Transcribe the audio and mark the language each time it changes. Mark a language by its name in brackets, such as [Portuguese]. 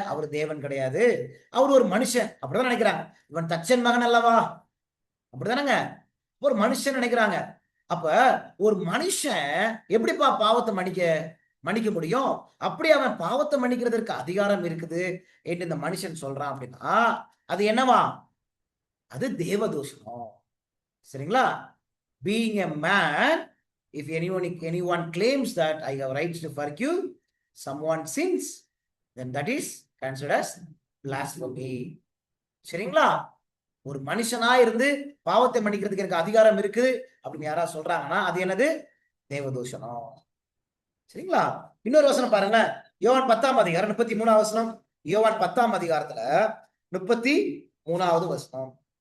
[Tamil] அவர் தேவன் கிடையாது, அவர் ஒரு மனுஷன் அப்படிதான் நினைக்கிறாங்க. இவன் தச்சன் மகன் அல்லவா, அப்படிதானங்க? ஒரு மனுஷன் நினைக்கிறாங்க. அப்ப ஒரு மனுஷன் எப்படிப்பா பாவத்தை மன்னிக்க முடியும்? அப்படி அவன் பாவத்தை மன்னிக்கிறதற்கு அதிகாரம் இருக்குது என்று இந்த மனுஷன் சொல்றான் அப்படின்னா அது என்னவா? அது தேவதூஷணம். சரிங்களா? [English] Being a man, if anyone claims that I have rights to forgive someone's sins, then that is considered as blasphemy. [Tamil] சரிங்களா? ஒரு மனுஷனா இருந்து பாவத்தை மன்னிக்கிறதுக்கு எனக்கு அதிகாரம் இருக்குது அப்படின்னு யாராவது சொல்றாங்கன்னா அது என்னது? தேவதூஷணம். சரிங்களா? இன்னொரு வசனம் பாருங்க. யோவான் 10ஆம் அதிகாரம் 33ஆம் வசனம். யோவான் 10ஆம் அதிகாரத்துல 33வது வசனம்.